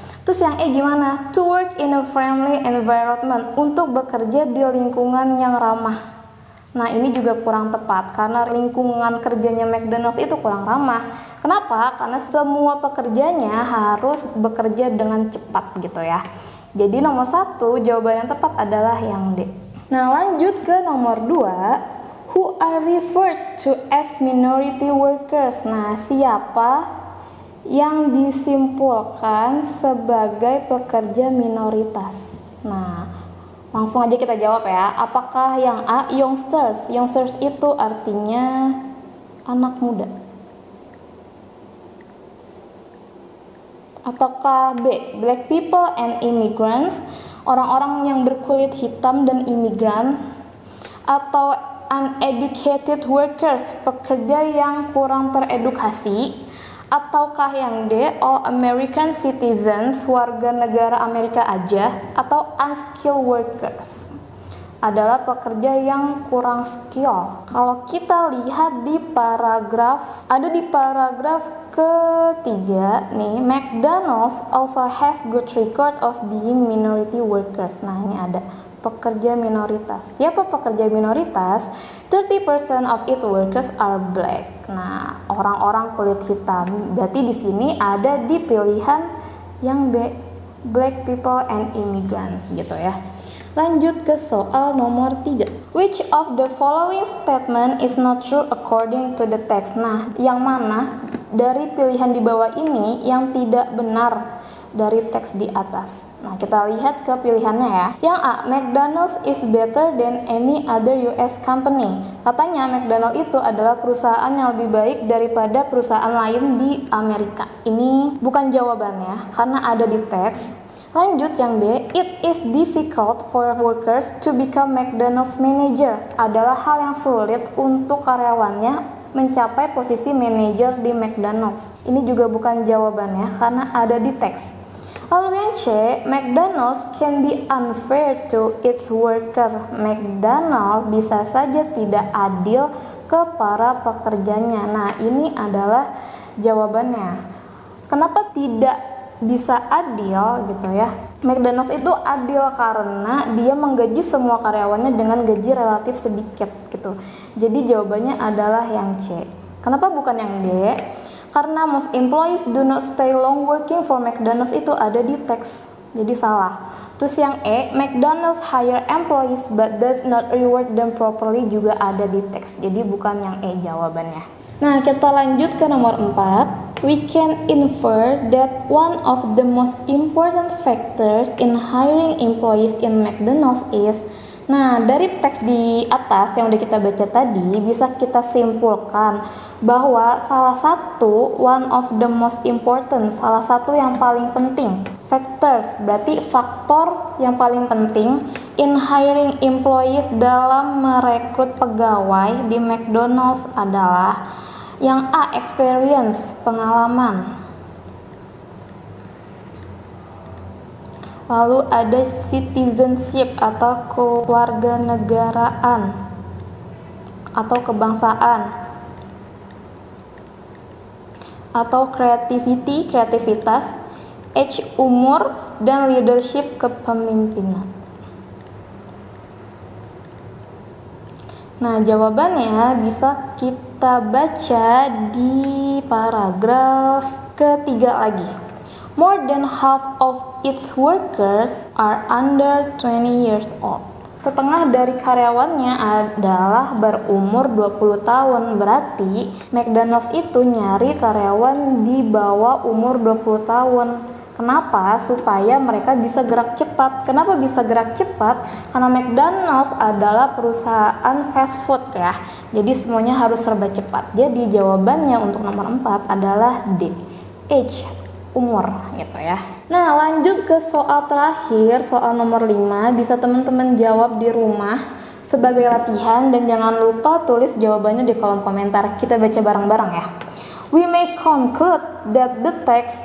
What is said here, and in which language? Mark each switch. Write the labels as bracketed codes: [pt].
[id] Terus yang E gimana? [en] To work in a friendly environment, [id] untuk bekerja di lingkungan yang ramah. Nah, ini juga kurang tepat karena lingkungan kerjanya McDonald's itu kurang ramah. Kenapa? Karena semua pekerjanya harus bekerja dengan cepat gitu ya. Jadi nomor 1 jawaban yang tepat adalah yang D. Nah, lanjut ke nomor 2, [en] who are referred to as minority workers. [id] Nah, siapa yang disimpulkan sebagai pekerja minoritas? Nah, langsung aja kita jawab ya. Apakah yang A, youngsters? Youngsters itu artinya anak muda. [en] Ataukah B, black people and immigrants? [id] Orang-orang yang berkulit hitam dan imigran. Atau [en] uneducated workers, [id] pekerja yang kurang teredukasi. Ataukah yang D, [en] all American citizens, [id] warga negara Amerika aja. Atau [en] unskilled workers, [id] adalah pekerja yang kurang skill. Kalau kita lihat di paragraf, ada di paragraf ketiga nih, [en] McDonald's also has good record of being minority workers. [id] Nah, ini ada pekerja minoritas. Siapa pekerja minoritas? [en] 30% of its workers are black. [id] Nah, orang-orang kulit hitam. Berarti di sini ada di pilihan yang B, [en] black people and immigrants [id] gitu ya. Lanjut ke soal nomor 3. [en] Which of the following statement is not true according to the text? [id] Nah, yang mana dari pilihan di bawah ini yang tidak benar dari teks di atas? Nah, kita lihat ke pilihannya ya. [en] Yang A, McDonald's is better than any other US company. [id] Katanya McDonald's itu adalah perusahaan yang lebih baik daripada perusahaan lain di Amerika. Ini bukan jawabannya karena ada di teks. Lanjut yang B, [en] it is difficult for workers to become McDonald's manager. [id] Adalah hal yang sulit untuk karyawannya mencapai posisi manajer di McDonald's. Ini juga bukan jawabannya karena ada di teks. Lalu yang C, [en] McDonald's can be unfair to its worker. [id] McDonald's bisa saja tidak adil ke para pekerjanya. Nah, ini adalah jawabannya. Kenapa tidak bisa adil gitu ya? McDonald's itu adil karena dia menggaji semua karyawannya dengan gaji relatif sedikit gitu. Jadi jawabannya adalah yang C. Kenapa bukan yang D? Karena [en] most employees do not stay long working for McDonald's [id] itu ada di teks, jadi salah. Terus yang E, [en] McDonald's hire employees but does not reward them properly [id] juga ada di teks, jadi bukan yang E jawabannya. Nah, kita lanjut ke nomor 4. [en] We can infer that one of the most important factors in hiring employees in McDonald's is. [id] Nah, dari teks di atas yang udah kita baca tadi, bisa kita simpulkan bahwa salah satu [en] one of the most important, [id] salah satu yang paling penting, factors berarti faktor yang paling penting [en] in hiring employees [id] dalam merekrut pegawai di McDonald's adalah yang A, experience, pengalaman. Lalu ada citizenship atau kewarganegaraan atau kebangsaan, atau creativity, kreativitas, H, umur, dan leadership, kepemimpinan. Nah, jawabannya bisa kita baca di paragraf ketiga lagi. [en] More than half of its workers are under 20 years old. [id] Setengah dari karyawannya adalah berumur 20 tahun. Berarti McDonald's itu nyari karyawan di bawah umur 20 tahun. Kenapa? Supaya mereka bisa gerak cepat. Kenapa bisa gerak cepat? Karena McDonald's adalah perusahaan fast food ya. Jadi semuanya harus serba cepat. Jadi jawabannya untuk nomor 4 adalah D, H, umur gitu ya. Nah, lanjut ke soal terakhir, soal nomor 5. Bisa teman-teman jawab di rumah sebagai latihan dan jangan lupa tulis jawabannya di kolom komentar. Kita baca bareng-bareng ya. [en] We may conclude that the text.